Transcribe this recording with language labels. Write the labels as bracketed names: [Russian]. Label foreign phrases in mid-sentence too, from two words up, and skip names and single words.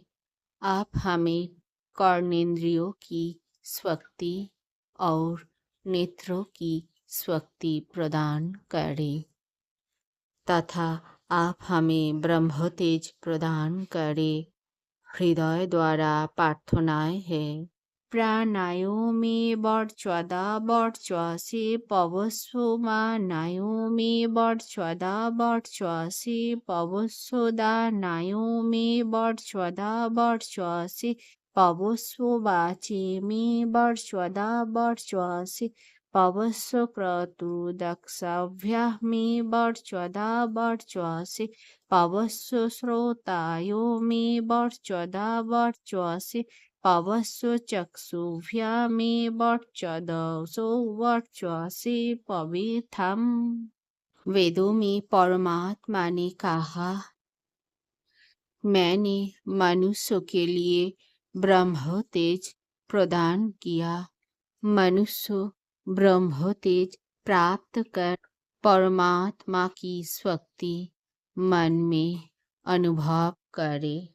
[Hindi] आप हमें कर्णेंद्रियों की शक्ति और नेत्रों की शक्ति प्रदान करें तथा आप हमें ब्रह्म तेज प्रदान करें। हृदय द्वारा प्रार्थनाएं है। [Sanskrit] प्राणायो में वर्चदा वर्चसे पवस्व मानायो में वर्चदा वर्चसे पवस्व दानायो में वर्चदा वर्चसे पवस्व वाचे में वर्चदा वर्चसे पवस्व क्रतु दक्षाभ्या में वर्चदा वर्चसे पवस्व श्रोतायो में वर्चदा वर्चसे पवस्व चक्षुभ्या में वर्चदसो वर्चसे पवित्रम। [Hindi] वेदों में परमात्मा ने कहा, मैंने मनुष्य के लिए ब्रह्म तेज प्रदान किया। मनुष्य ब्रह्म तेज प्राप्त कर परमात्मा की शक्ति मन में अनुभव करे।